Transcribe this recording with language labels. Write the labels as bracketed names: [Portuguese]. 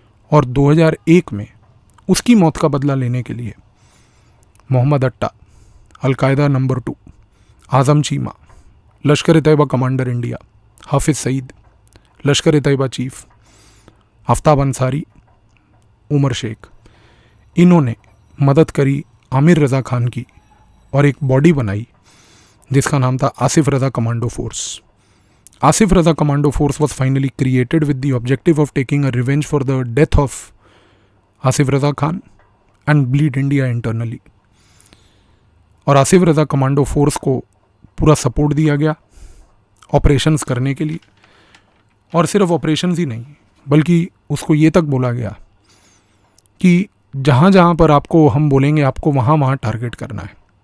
[Hindi] और 2001 में उसकी मौत का बदला लेने के लिए मोहम्मद अट्टा, अलकायदा नंबर 2, आज़म चीमा, लश्कर ए तैयबा कमांडर इंडिया, हाफिज़ सईद, लश्कर ए तैयबा चीफ, आफ्ताब अंसारी, उमर शेख, इन्होंने मदद करी आमिर रज़ा खान की, और एक बॉडी बनाई जिसका नाम था आसिफ रज़ा commando force. [English] Asif Raza commando force was finally created with the objective of taking a revenge for the death of Asif Raza Khan and bleed India internally। [Hindi] और आसिफ रज़ा कमांडो फोर्स को पूरा सपोर्ट दिया गया ऑपरेशंस करने के लिए, और सिर्फ ऑपरेशंस ही नहीं बल्कि उसको ये तक बोला गया कि जहाँ जहाँ पर आपको हम बोलेंगे आपको वहाँ वहाँ टारगेट करना है।